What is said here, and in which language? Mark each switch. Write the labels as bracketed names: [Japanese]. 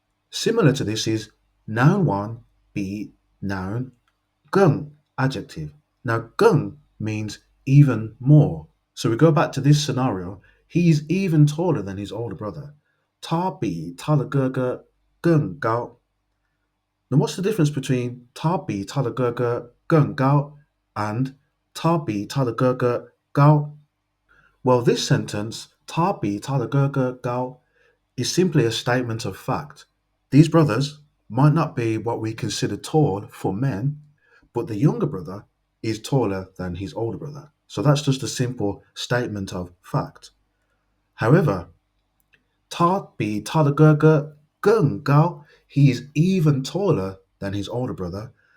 [English] Similar to this is noun 1, 比, noun, 更, adjective. Now 更 means even more So we go back to this scenario. He's even taller than his older brother. [Chinese] 他比他的哥哥更高. [English] Now, what's the difference between [Chinese] 他比他的哥哥更高 [English] and [Chinese] 他比他的哥哥高? [English] Well, this sentence, [Chinese] 他比他的哥哥高, [English] is simply a statement of fact. These brothers might not be what we consider tall for men, but the younger brother is taller than his older brother. So that's just a simple statement of fact. However, [Chinese] 他比他的哥哥更高, [English] he is even taller than his older brother.